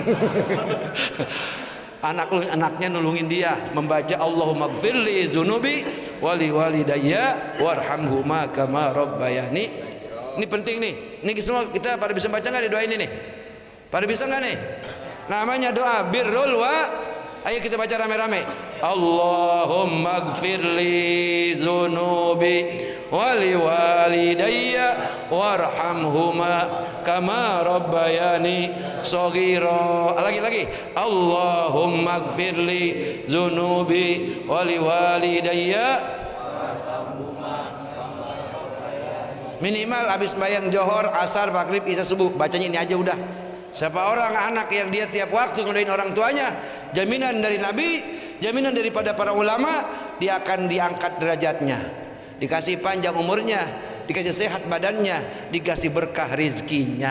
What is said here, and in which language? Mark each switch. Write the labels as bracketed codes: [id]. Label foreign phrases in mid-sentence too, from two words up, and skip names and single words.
[id] Anaknya nulungin dia membaca [ar] اللهم اغفر لي ذنوبي ولوالدي وارحمهما كما ربياني. [id] Ini penting nih. Ini semua kita pada bisa baca nggak di doa ini nih? Pada bisa nggak nih? Namanya doa [ar] بر الوا. [id] Ayo kita baca rame-rame. [ar] اللهم اغفر لي ذنوبي ولوالدي وارحمهما كما ربياني صغيرا. Lagi اللهم اغفر لي ذنوبي ولوالدي. [id] Minimal habis bayang johor, asar, maghrib, isya, subuh bacanya ini aja udah. Siapa orang anak yang dia tiap waktu ngedoain orang tuanya, jaminan dari Nabi, jaminan daripada para ulama, dia akan diangkat derajatnya, dikasih panjang umurnya, dikasih sehat badannya, dikasih berkah rizkinya.